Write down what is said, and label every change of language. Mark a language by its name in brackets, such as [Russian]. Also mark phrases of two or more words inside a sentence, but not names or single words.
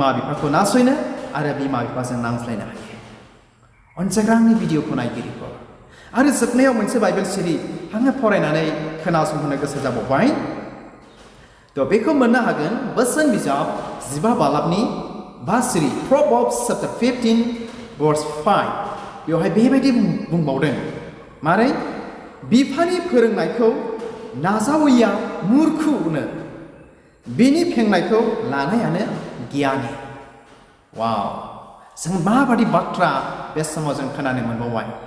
[Bodo] बिफाखौ नासयनो आरो बिमा बिफाजों नांज्लायनो हायो अनसायग्रा आंनि भिडिअखौ नायगिरिफोर आरो जोबनायाव मोनसे बाइबेल सिरि आङो फरायनानै खोनासंहोनो गोसो जाबावबाय थ' बेखौ मोननो हागोन बोसोन बिजाब 15 बालाबनि 5 सिरि [English] Proverbs chapter 15 verse 5 [Bodo] बेवहाय बेबायदि बुंबावदों मारै बिफानि फोरोंनायखौ नाजावैया मुर्खुनो बिनि फेंनायखौ लानायानो गियानि वाव जों माबादि बाथ्रा बे समाव जों खोनानो मोनबावबाय